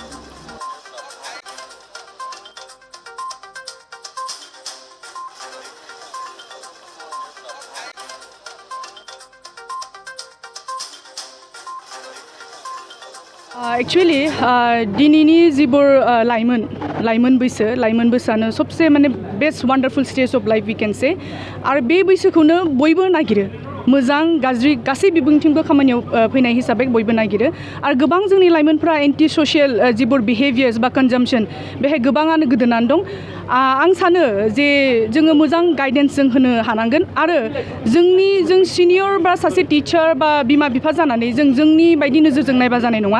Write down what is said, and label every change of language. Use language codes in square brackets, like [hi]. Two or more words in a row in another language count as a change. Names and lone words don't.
[brx] एक्चुअली दिनैनि जिबोर लाइमोन बैसोआनो सबसे माने [en] best wonderful stage of life we can say [brx] आरो बे बैसोखौनो बयबो नागिरो मोजां गाज्रि गासै बिबुंथिंबो खामानियाव फैनाय हिसाबै बयबो नागिरो आरो गोबां जोंनि लाइमोनफ्रा [en] anti social [brx] जिबोर बिहेभियार्स बा कनजाम्पसन बेहाय गोबाङानो गोदोनानै दं। आं सानो जे जोङो मोजां गाइडेन्स जों होनो हानांगोन आरो जों सिनियर बा सासे टिचार बा बिमा बिफा जानानै जोंनि बायदि नोजोरजों नायबा जानाय नङा।